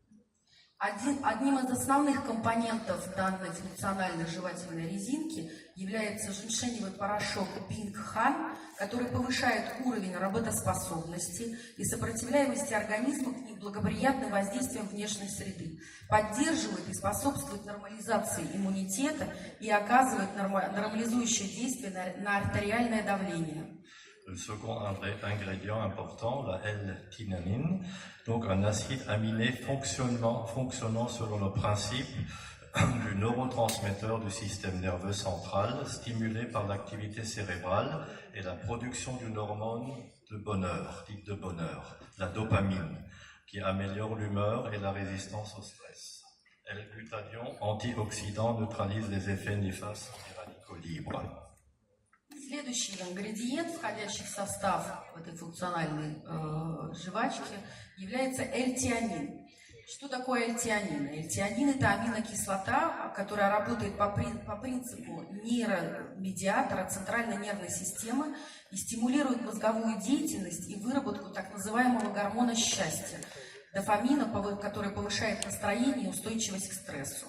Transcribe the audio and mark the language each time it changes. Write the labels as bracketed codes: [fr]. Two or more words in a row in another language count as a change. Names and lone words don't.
[ru] Одним из основных компонентов данной функциональной жевательной резинки является женьшеневый порошок Binhan, который повышает уровень работоспособности и сопротивляемости организма к неблагоприятным воздействиям внешней среды, поддерживает и способствует нормализации иммунитета и оказывает нормализующее действие на артериальное давление. [fr] Le second ingrédient important, la L-thinanine, donc un acide aminé fonctionnant selon le principe du neurotransmetteur du système nerveux central, stimulé par l'activité cérébrale et la production d'une hormone de bonheur, dite de bonheur, la dopamine, qui améliore l'humeur et la résistance au stress. L-glutathion, antioxydant, neutralise les effets néfastes des radicaux libres. [ru] Следующий ингредиент, входящий в состав этой функциональной жвачки, является L-тианин. Что такое L-тианин? L-тианин – это аминокислота, которая работает по принципу нейромедиатора центральной нервной системы и стимулирует мозговую деятельность и выработку так называемого гормона счастья – дофамина, который повышает настроение и устойчивость к стрессу.